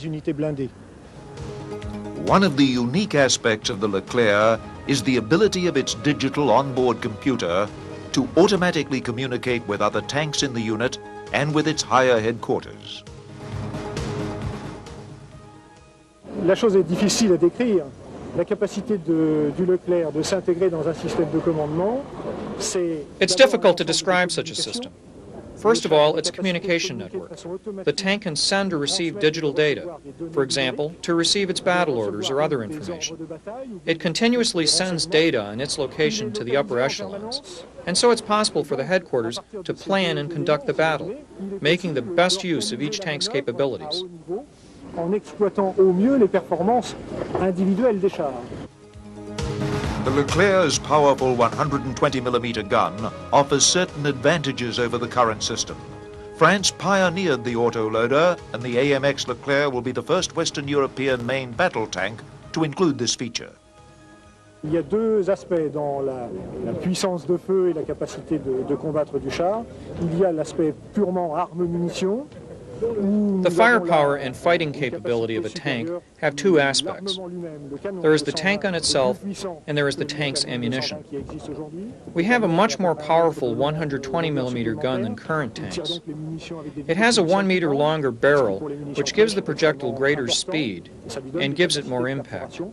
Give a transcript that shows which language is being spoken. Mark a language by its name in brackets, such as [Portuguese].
[English] One of the unique aspects of the Leclerc is the ability of its digital onboard computer to automatically communicate with other tanks in the unit and with its higher headquarters. [French] La chose est difficile à décrire. La capacité du Leclerc de s'intégrer dans un système de commandement, c'est... [English] It's difficult to describe such a system. First of all, it's a communication network. The tank can send or receive digital data, for example, to receive its battle orders or other information. It continuously sends data and its location to the upper echelons, and so it's possible for the headquarters to plan and conduct the battle, making the best use of each tank's capabilities. [French] En exploitant au mieux les performances individuelles des chars. [English] The Leclerc's powerful 120mm gun offers certain advantages over the current system. France pioneered the autoloader, and the AMX Leclerc will be the first Western European main battle tank to include this feature. [French] Il y a deux aspects dans la puissance de feu et la capacité de combattre du char. Il y a l'aspect purement arme-munition, où [English] The firepower and fighting capability of a tank have two aspects. There is the tank gun itself, and there is the tank's ammunition. We have a much more powerful 120mm gun than current tanks. It has a 1 meter longer barrel, which gives the projectile greater speed and gives it more impact.